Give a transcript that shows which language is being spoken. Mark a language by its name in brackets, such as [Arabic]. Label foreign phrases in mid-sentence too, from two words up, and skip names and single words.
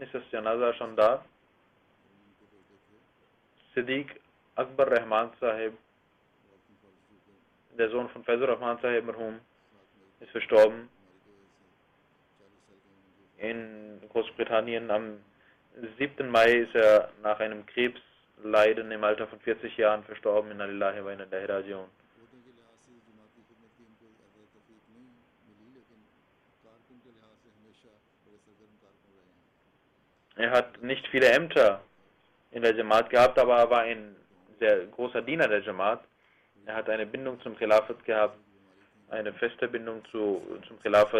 [German] Ist das Janaza schon da? Siddiq Akbar Rahman Sahib, der Sohn von Faizur Rahman Sahib Marhum, ist verstorben in Großbritannien. Am 7. Mai ist er nach einem Krebsleiden im Alter von 40 Jahren verstorben. [Arabic] إنا لله وإنا إليه راجعون. [German] Er hat nicht viele Ämter in der Jamaat gehabt, aber er war ein sehr großer Diener der Jamaat. Er hat eine Bindung zum Khilafat gehabt, eine feste Bindung zum Khilafat.